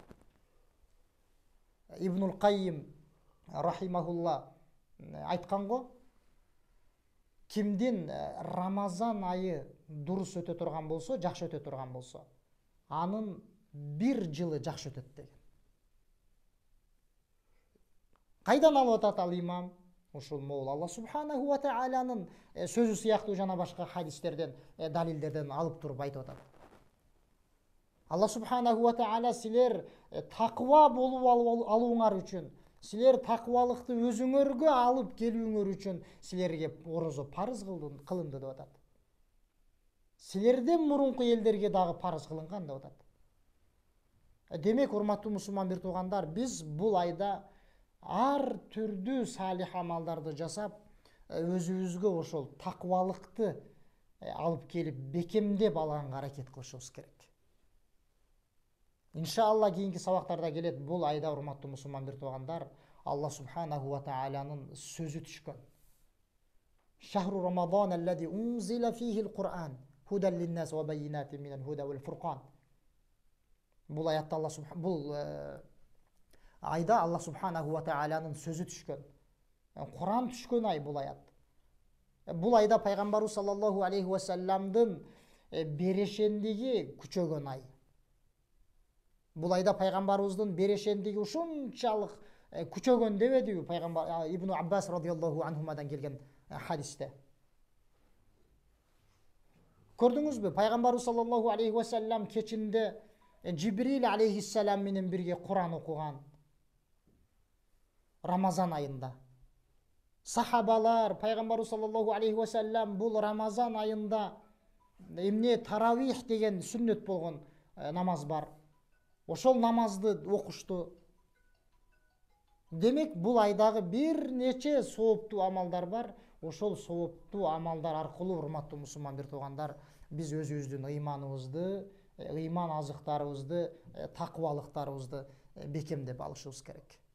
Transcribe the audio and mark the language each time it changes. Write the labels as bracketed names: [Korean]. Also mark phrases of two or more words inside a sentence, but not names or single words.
[Kyrgyz] Ибнул Каййим рахимахулла айткан го, кимдин Рамазан айы дурус өтө турган болсо, жакшы өтө турган болсо, анын бир жылы жакшы өтөт деген. Кайдан алып атат ал имам? Ушул могул [Arabic] الله سبحانه وتعالى [Kyrgyz] сөзү сыяктуу жана башка хадистерден, далилдерден алып туруп айтып атат. [Arabic] الله سبحانه وتعالى [Kyrgyz] силер таква болуп алууңар үчүн, силер таквалыкты өзүңөргө алып келүүңөр үчүн силерге орозо парыз кылынды деп атат. Силерден мурунку элдерге дагы парыз кылынган деп атат. Демек, урматтуу мусулман бир туугандар, биз бул айда ар түрдүү салих амалдарды жасап, өзүбүзгө ошол таквалыкты алып келип бекемдеп алганга аракет кылышыбыз керек. Иншалла кийинки сабактарда келет. Бул айда, урматтуу мусулман бир туугандар, [Arabic] الله سبحانه وتعالى [Kyrgyz] сөзү түшкөн. [Arabic] شهر رمضان الذي أنزل فيه القرآن هدى للناس وبينات من الهدى والفرقان. [Kyrgyz] Бул аятта бул айда [Arabic] الله سبحانه وتعالى [Kyrgyz] сөзү түшкөн. Кур'ан түшкөн ай бул аят. Бул айда пайгамбарыбыз [Arabic] صلى الله عليه وسلم [Kyrgyz] берешендиги күчөгөн ай. Бул айда пайгамбарыбыздын берешендиги ушунчалык күчөгөн дебедиби пайгамбар Ибн Аббас [Arabic] رضي الله عنهما [Kyrgyz] келген хадисте. Көрдүңүзбү? Пайгамбарыбыз [Arabic] صلى الله عليه وسلم [Kyrgyz] кечинде Жибрил алейхиссалам менен бирге Кур'ан окуган. Рамазан айында. Сахабалар пайгамбарыбыз [Arabic] صلى الله عليه وسلم [Kyrgyz] бул Рамазан айында эмне таравих деген сүннөт болгон намаз бар. Ошол намазды окушту. Демек, бул айдагы бир нече сооптуу амалдар бар. Ошол сооптуу амалдар аркылуу, урматтуу мусулман бир туугандар, биз өзүбүздүн ыйманыбызды, ыйман азыктарыбызды, таквалыктарыбызды бекемдеп алышыбыз керек.